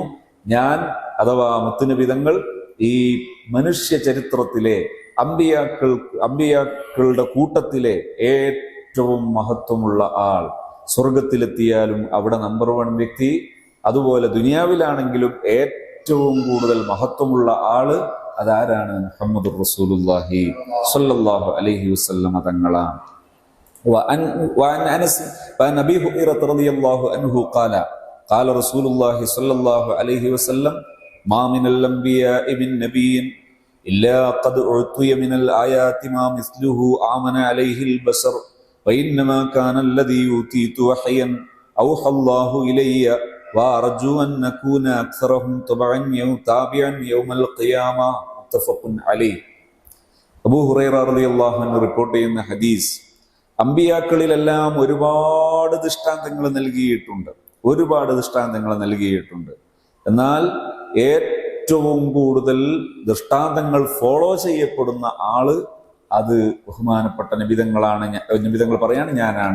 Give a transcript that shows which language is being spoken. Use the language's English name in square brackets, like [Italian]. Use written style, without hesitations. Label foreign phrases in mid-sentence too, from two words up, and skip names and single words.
[Malayalam] ഞാൻ അഥവാ മുത്തുനബിതങ്ങൾ ഈ മനുഷ്യ ചരിത്രത്തിലെ അമ്പിയാക്കളുടെ കൂട്ടത്തിലെ ഏറ്റവും മഹത്വമുള്ള ആൾ. സ്വർഗത്തിലെത്തിയാലും അവിടെ നമ്പർ 1 വ്യക്തി, അതുപോലെ ദുനിയാവിലാണെങ്കിലും ഏറ്റവും കൂടുതൽ മഹത്വമുള്ള ആള് അതാരാണ്? [Arabic] محمد رسول الله صلى الله عليه وسلم തങ്ങളാണ്. وعن أنس وعن أبي هريرة رضي الله عنه قال رسول الله صلى الله عليه وسلم ما من الأنبياء من نبي إلا قد أعطي من الآيات ما مثله آمن عليه البشر وإنما كان الذي أوتيت وحيا أوحى الله إلي وأرجو أن نكون أكثرهم تابعا يوم القيامة متفق عليه. [Malayalam] അബൂ ഹുറൈറ [Arabic] رضي الله عنه [Malayalam] റിപ്പോർട്ട് ചെയ്യുന്ന ഹദീസ്, അമ്പിയാക്കളിലെല്ലാം ഒരുപാട് ദൃഷ്ടാന്തങ്ങൾ നൽകിയിട്ടുണ്ട്. എന്നാൽ ഏറ്റവും കൂടുതൽ ദൃഷ്ടാന്തങ്ങൾ ഫോളോ ചെയ്യപ്പെടുന്ന ആള് അത് ബഹുമാനപ്പെട്ട നബിതങ്ങൾ പറയാണ്, ഞാനാണ്.